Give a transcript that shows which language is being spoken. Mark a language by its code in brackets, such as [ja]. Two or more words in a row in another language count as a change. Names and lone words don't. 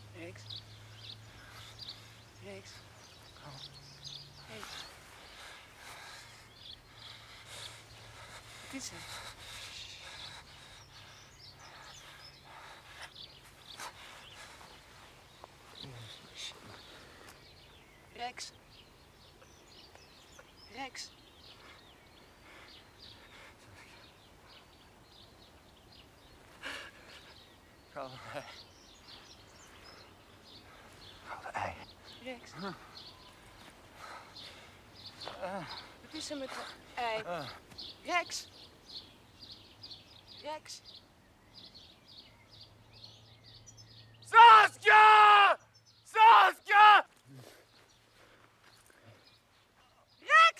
[nl] Reeks. Reeks. Hey. Wat is er? Rex. Rex. Gouden ei. Gouden ei. Rex. Wat is er met de ei? Rex. Rex. Saskia! Saskia! Rex!